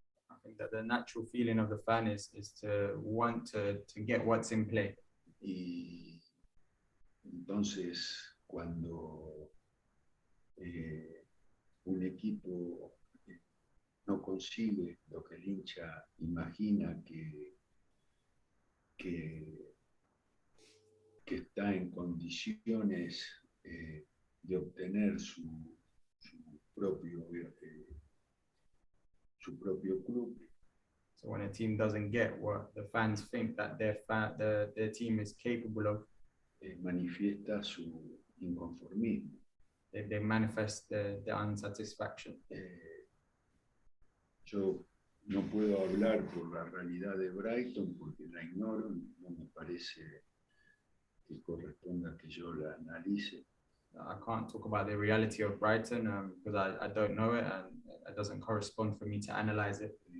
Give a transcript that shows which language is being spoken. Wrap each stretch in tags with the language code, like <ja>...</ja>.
<en>I think that the natural feeling of the fan is to want to get what's in play.</en> <es>Y entonces, cuando un equipo no consigue lo que el hincha imagina que está en condiciones de obtener su propio club,</es> <en>So when a team doesn't get what the fans think that their team is capable of,</en> <es>manifiesta su inconformismo.</es> <en>they manifest the unsatisfaction.</en> <es>Yo no puedo hablar por la realidad de Brighton porque la ignoro, no me parece que corresponda que yo la analice.</es> <en>I can't talk about the reality of Brighton because I don't know it and it doesn't correspond for me to analyze it.</en>